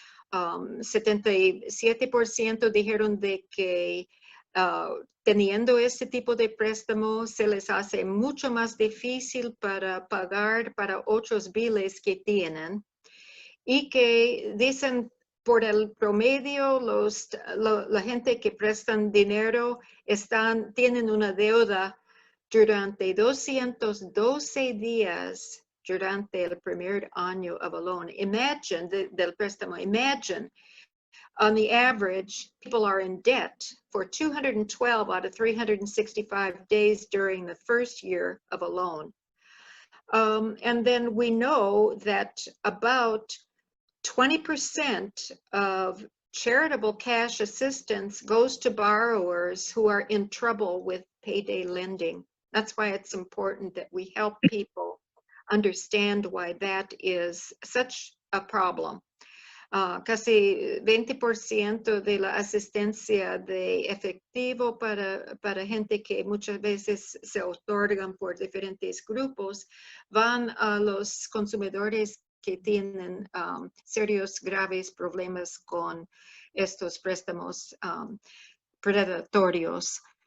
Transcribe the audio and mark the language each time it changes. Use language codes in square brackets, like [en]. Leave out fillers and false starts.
[es] 77% dijeron de que teniendo este tipo de préstamo se les hace mucho más difícil para pagar para otros biles que tienen, y que dicen por el promedio la gente que prestan dinero tienen una deuda durante 212 días durante el primer año [en] of a loan. Imagine, [es] del préstamo, [en] imagine. On the average, people are in debt for 212 out of 365 days during the first year of a loan. And then we know that about 20% of charitable cash assistance goes to borrowers who are in trouble with payday lending. That's why it's important that we help people understand why that is such a problem. [es] Casi 20% de la asistencia de efectivo para gente que muchas veces se otorgan por diferentes grupos van a los consumidores que tienen serios, graves problemas con estos préstamos predatorios.